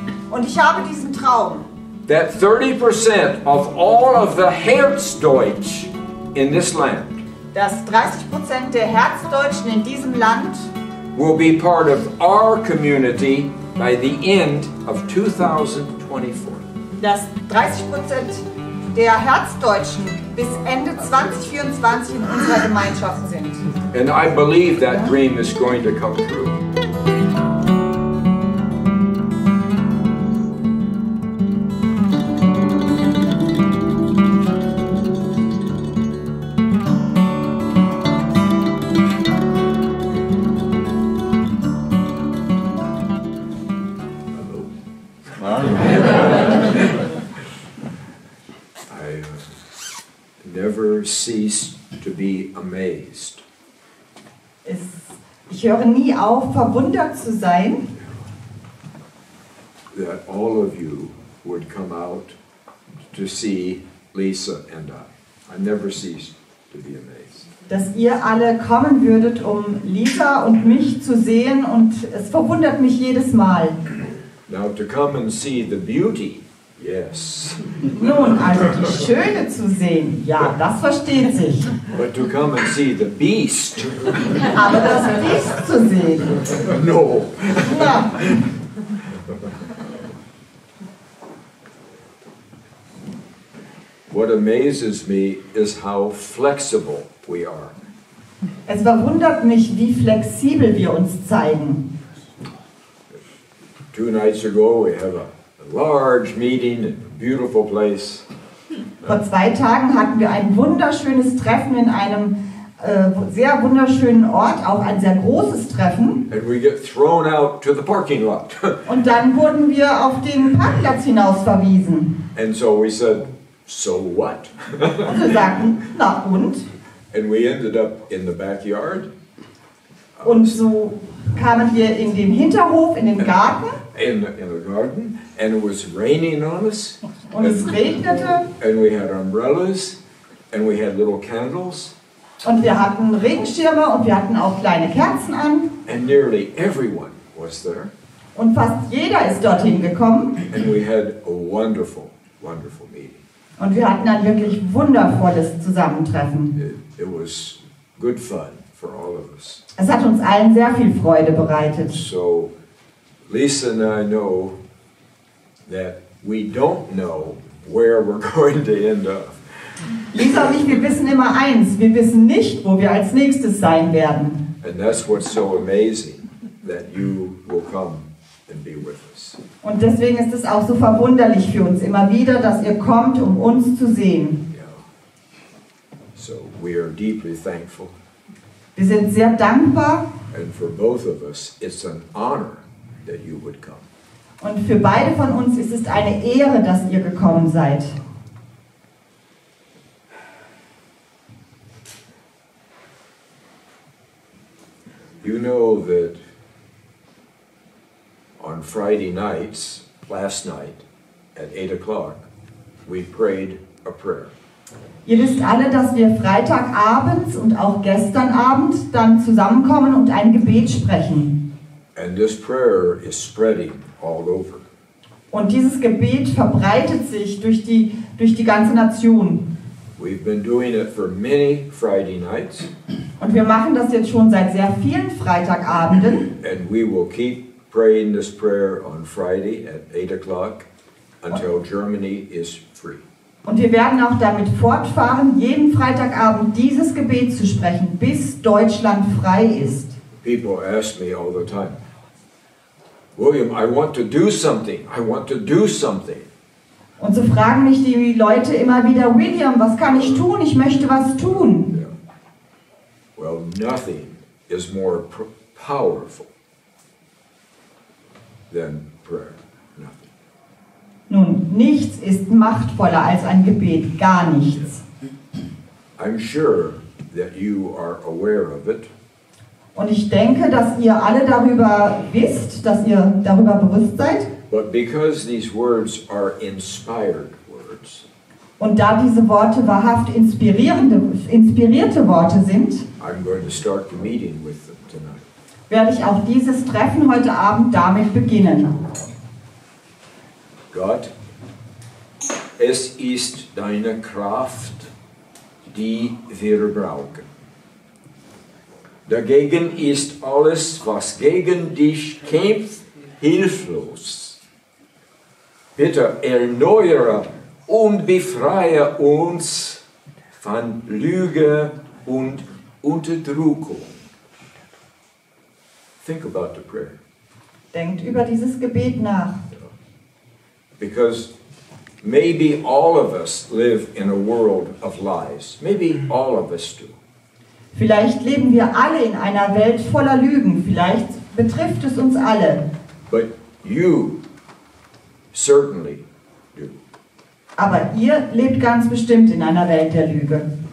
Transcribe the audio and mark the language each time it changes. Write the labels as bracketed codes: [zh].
[de] Und ich habe diesen Traum, [en] That 30% of all of the Herzdeutsch in this land [de] dass 30% der Herzdeutschen in diesem Land [en] will be part of our community by the end of 2024. [de] dass 30% der Herzdeutschen bis Ende 2024 in unserer Gemeinschaft sind. [en] And I believe that dream is going to come true. Never cease to be amazed. [de] Ich höre nie auf, verwundert zu sein, [en] That all of you would come out to see Lisa and I never cease to be amazed. [de] dass ihr alle kommen würdet, um Lisa und mich zu sehen, und es verwundert mich jedes Mal. [en] Now to come and see the beauty, yes. [de] Nun, also die Schöne zu sehen, ja, das versteht sich. [en] But to come and see the beast, [de] Aber das Biest zu sehen, [en] no. [de] ja. [en] What amazes me is how flexible we are. [de] Es verwundert mich, wie flexibel wir uns zeigen. [en] 2 nights ago we have a large meeting in a beautiful place. [de] Vor 2 Tagen hatten wir ein wunderschönes Treffen in einem sehr wunderschönen Ort, auch ein sehr großes Treffen. [en] And we get thrown out to the parking lot. [de] Und dann wurden wir auf den Parkplatz hinaus verwiesen. [en] And so we said, so what? [de] Und wir sagten, na und? [en] And we ended up in the backyard. [de] Und so kamen wir in den Hinterhof, in den Garten. [en] In the garden, and it was raining on us. [de] Und es regnete. [en] And we had umbrellas, and we had little candles. [de] Und wir hatten Regenschirme und wir hatten auch kleine Kerzen an. [en] And nearly everyone was there. [de] Und fast jeder ist dorthin gekommen. [en] And we had a wonderful, wonderful meeting. [de] Und wir hatten ein wirklich wundervolles Zusammentreffen. [en] It was good fun for all of us. [de] Es hat uns allen sehr viel Freude bereitet. [en] So Lisa and I know that we don't know where we're going to end up. [de] Lisa und ich, wir wissen immer eins, wir wissen nicht, wo wir als nächstes sein werden. [en] And that's what's so amazing, that you will come and be with us. [de] Und deswegen ist es auch so verwunderlich für uns immer wieder, dass ihr kommt, um uns zu sehen. [en] Yeah. So we are deeply thankful. [de] Wir sind sehr dankbar. [en] And for both of us, it's an honor that you would come. [de] Und für beide von uns ist es eine Ehre, dass ihr gekommen seid. [en] You know that on Friday nights, last night, at 8 o'clock, we prayed a prayer. [de] Ihr wisst alle, dass wir Freitagabends und auch gestern Abend dann zusammenkommen und ein Gebet sprechen. [en] And this prayer is spreading all over. [de] Und dieses Gebet verbreitet sich durch die ganze Nation. [en] We've been doing it for many Friday nights. [de] Und wir machen das jetzt schon seit sehr vielen Freitagabenden. [en] And we will keep praying this prayer on Friday at 8 o'clock until Germany is free. [de] Und wir werden auch damit fortfahren, jeden Freitagabend dieses Gebet zu sprechen, bis Deutschland frei ist. [en] People ask me all the time, William, I want to do something. I want to do something. [de] Und so fragen mich die Leute immer wieder, William, was kann ich tun? Ich möchte was tun. [en] Yeah. Well, nothing is more powerful than prayer. Nothing. [de] Nun, nichts ist machtvoller als ein Gebet, gar nichts. [en] I'm sure that you are aware of it. [de] Und ich denke, dass ihr alle darüber wisst, dass ihr darüber bewusst seid. [en] But because these words are inspired words, [de] und da diese Worte wahrhaft inspirierte Worte sind, [en] I'm going to start the meeting with them tonight. [de] werde ich auch dieses Treffen heute Abend damit beginnen. Gott, es ist deine Kraft, die wir brauchen. Dagegen ist alles, was gegen dich kämpft, hilflos. Bitte erneuere und befreie uns von Lüge und Unterdrückung. [en] Think about the prayer. [de] Denkt über dieses Gebet nach. [en] Because maybe all of us live in a world of lies. Maybe all of us do. [de] Vielleicht leben wir alle in einer Welt voller Lügen. Vielleicht betrifft es uns alle. [en] But you certainly do. [de] Aber ihr lebt ganz bestimmt in einer Welt der Lüge.